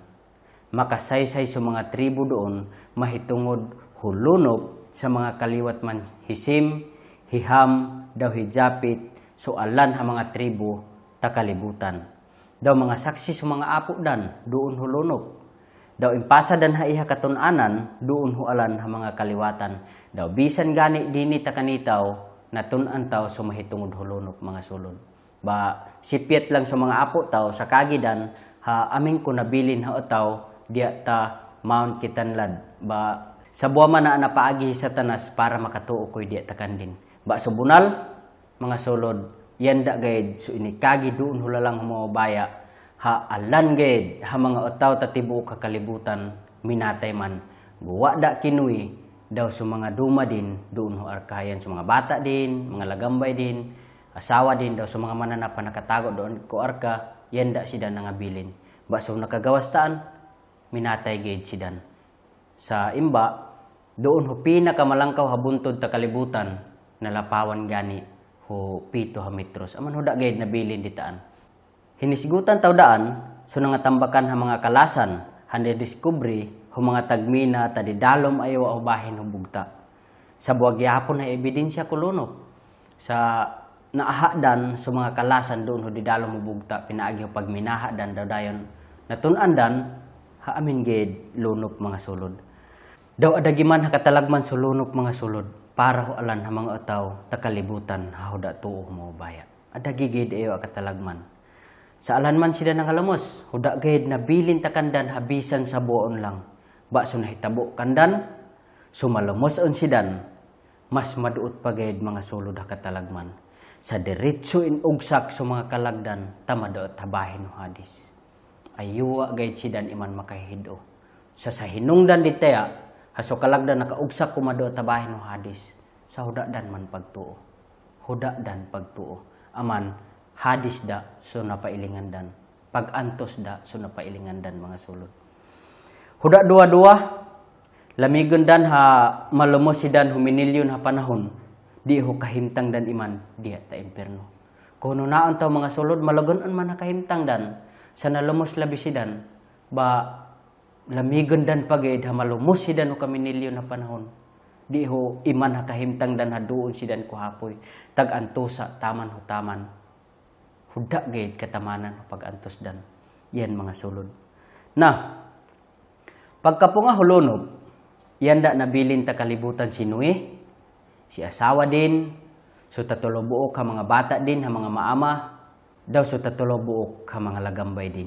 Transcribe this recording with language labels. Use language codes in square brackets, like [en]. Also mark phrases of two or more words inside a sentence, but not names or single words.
[bkd] Makasaysay sa mga tribo doon mahitungod hulunop sa mga kaliwat man hisim, hiham, daw hijapit, so alan ha mga tribo ta kalibutan. Daw mga saksi sa mga apo dan, doon hulunok. Daw impasa dan ha iha katunanan, doon hualan ha mga kaliwatan. Daw bisan gani dini takanitaw, natunan taw sa mahitungod hulunok mga sulod. Ba sipiet lang sa mga apo taw sa kagidan, ha aming ko nabilin ha taw, diya ta Mount Kitanlad. Ba sa buwa man na napaagi sa tanas para makatuo ko'y diya takandin. Ba sa bunal, mga sulod, yan da gaid so inikagi doon hulalang humawabaya ha alan gaid ha mga otaw tatibu kakalibutan minatay man guwa da kinuy daw sa mga duma din doon ho arkayan sa mga bata din mga lagambay din asawa din daw sa mga mananap na nakatago doon ko arka yan da sidan nangabilin ba so nakagawastaan minatay gaid sidan sa imba doon ho pinakamalangkaw habuntod ta kalibutan nalapawan gani ho pito ha metros aman ho da gaid nabilin ditaan hinisgutan taw daan so nangatambakan ha mga kalasan hande diskubre ho mga tagmina ta didalom ayo bahin ho bugta sa buwag yapon ha ebidensya kulunop sa naahadan so mga kalasan doon ho didalom ho bugta pinaagi ho pagminahadan daw dayon natun-an dan ha amin gaid lunop mga sulod daw adagiman ha katalagman so lunop mga sulod para ho alan ha mga otaw takalibutan ha da tuo mo baya. Ada gigid ayo katalagman. Sa alan man sila nangalamos, huda gayud na bilin takandan habisan sa buon lang. Ba so nahitabo kandan, sumalamos on sidan. Mas maduot pa gayud mga sulod ha katalagman. Sa diretso in ugsak sa mga kalagdan tamaduot habahin ho hadis. Ayuwa gayud sidan iman makahido. Sa hinungdan ditaya haso kalagdan nakaugsak kumado tabahin no hadis sa huda dan man pagtuo. Huda dan pagtuo. Aman hadis da so napailingan dan. Pagantos da so napailingan dan mga sulod. Huda dua-dua lamigon dan ha malumos sidan huminilyon ha panahon. Di ho kahimtang dan iman diya ta imperno. Kuno naon taw mga sulod malagon-an man nakahimtang dan sa nalumos labi sidan ba lamigon dan pagayad ha malumos sidan o kaminilyo na panahon. Di ho iman ha kahimtang dan ha doon sidan ko hapoy. Tag-antosa taman ho taman. Huda gayad katamanan ho pag-antos dan. Yan mga sulod. Na, pagkapunga hulunod, yan da nabilin ta kalibutan si Noe, si asawa din, so tatulobuok ha mga bata din ha mga maama, daw so tatulobuok ha mga lagambay din.